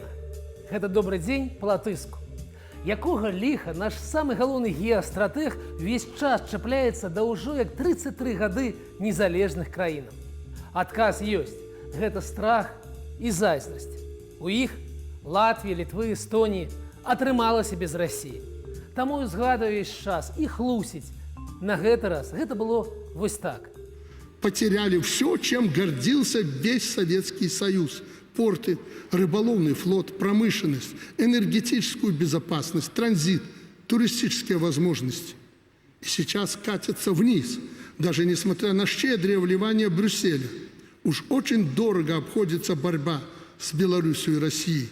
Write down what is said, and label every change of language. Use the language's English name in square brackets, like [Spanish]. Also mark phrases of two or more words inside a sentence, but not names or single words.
[Belarusian] Гэта добры дзень па-латышску. Якога ліха наш самы галоўны геастратэг увесь час чапляецца да ўжо як 33 гады незалежных краінаў? Адказ ёсць. Гэта страх і зайздрасць. У іх, Латвіі, Літвы, Эстоніі, атрымалася без Расіі. Таму згадаю весь час і хлусіць. На гэты раз гэта было вось так. [Russian] Потеряли все, чем гордился весь Советский Союз. Порты, рыболовный флот, промышленность, энергетическую безопасность, транзит, туристические возможности. И сейчас катятся вниз. даже несмотря на щедрые вливания Брюсселя. Уж очень дорого обходится борьба с Беларусью и Россией.